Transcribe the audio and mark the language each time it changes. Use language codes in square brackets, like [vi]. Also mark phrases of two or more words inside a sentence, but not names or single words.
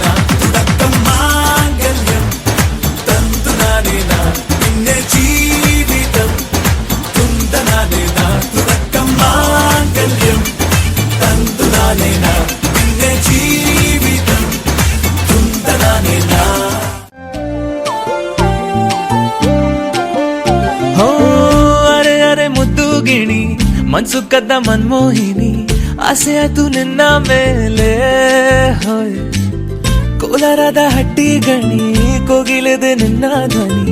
[ml] തുടക്കം മാംഗല്യം തന്തുനാനേന പിന്നെ ജീവിതം തുന്തനാനേന. തുടക്കം മാംഗല്യം തന്തുനാനേന പിന്നെ ജീവിതം തുന്തനാനേന. [kn] ಮುದ್ದುಗಿಣಿ ಮನ್ಸು ಕದ್ದ ಮನ್ಮೋಹಿನಿ. ಆಸೆ ಆಯ್ತು ನಿನ್ನ ಮೇಲೆ ಹೋಯ್. ಕೋಲಾರದ ಹಟ್ಟಿ ಗಣಿ ಕೋಗಿಲೆದೆ ನಿನ್ನ ಧ್ವನಿ.